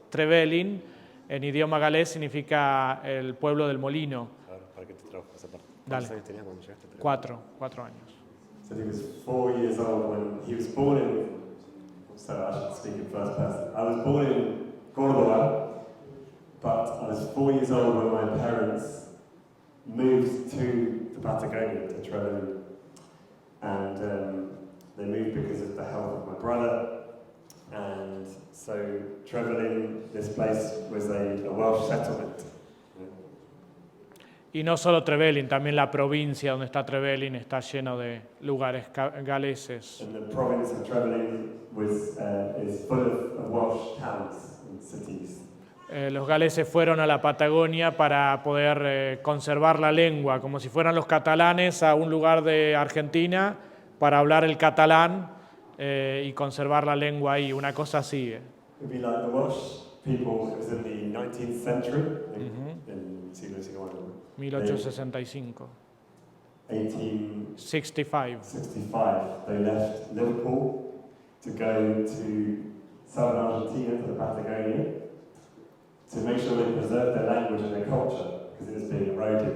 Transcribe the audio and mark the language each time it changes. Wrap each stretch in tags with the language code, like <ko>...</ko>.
<es>Trevelin, en idioma galés, significa el pueblo del molino. Claro, para que te trabajo esa parte. Dale. ¿Cuántos años tenías cuando llegaste? 4 años.</es> <en>So he was 4 years old when he was born in. So I should speak in first person. I was born in Córdoba, but I was 4 years old when my parents moved to the Patagonia, to Trevelin. And they moved because of the health of my brother. And so Trevelin, this place, was a Welsh settlement.</en> <es>Y no solo Trevelin, también la provincia donde está Trevelin está lleno de lugares galeses.</es> <en>And the province of Trevelin is full of Welsh towns and cities.</en> <es>Los galeses fueron a la Patagonia para poder conservar la lengua, como si fueran los catalanes a un lugar de Argentina para hablar el catalán y conservar la lengua ahí, una cosa así.</es> <en>It'd be like the Welsh people, it was in the 19th century, in</en> <es>siglo XIX.</es> <en>1865. 1865. 65. They left Liverpool to go to southern Argentina, to the Patagonia, to make sure they preserved their language and their culture, because it was being eroded.</en>